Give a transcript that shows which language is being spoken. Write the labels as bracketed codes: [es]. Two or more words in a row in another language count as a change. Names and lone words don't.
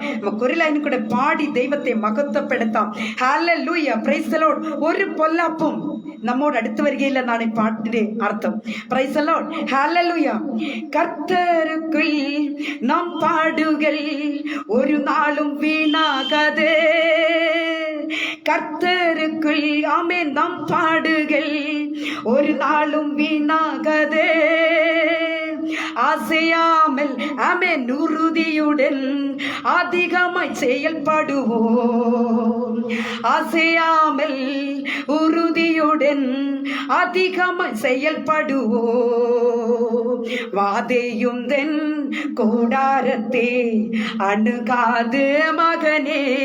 [ml] നമുക്ക് ഒരു ലൈനിൽ കൂടെ പാടി ദൈവത്തെ മഹത്വപ്പെടുത്താം. [en] Hallelujah. Praise the Lord. [ml] ഒരു പൊല്ലാപ്പും നമ്മോട് അടുത്ത് വരികയില്ലെന്നാണ് ഈ പാട്ടിന്റെ അർത്ഥം. [en] Praise the Lord. Hallelujah. [ta] கர்த்தருக்குள் நாம் பாடுகள் ஒரு நாளும் வீணாகாதே, கர்த்தருக்குள் ஆமென் நாம் பாடுகள் ஒரு நாளும் வீணாகதே, அசையாமல் ஆமென் உறுதியுடன் அதிகமாய் செயல்படுவோம், அசையாமல் உறுதியுடன் அதிகமாய் செயல்படுவோம், வாதையும் தென் கூடாரத்தே அணுகாது மகனே,